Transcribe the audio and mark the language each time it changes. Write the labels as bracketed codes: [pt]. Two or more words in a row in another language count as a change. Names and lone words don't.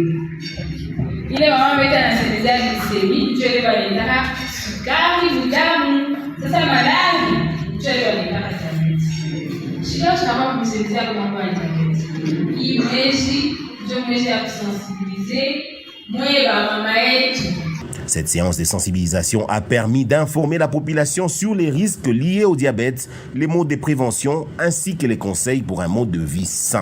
[sw] ile mama wetu anasaidia glycemie, ndio ile wanaita sukari damu. Sasa malali ndio ile wanaita diabetes. Shida sana kumsaidia kwa mambo ya diabetes. Hii mwezi ndio mwezi ya kusensibiliser mwe ba mama yetu. [fr] Cette séance de sensibilisation a permis d'informer la population sur les risques liés au diabète, les modes de prévention ainsi que les conseils pour un mode de vie sain.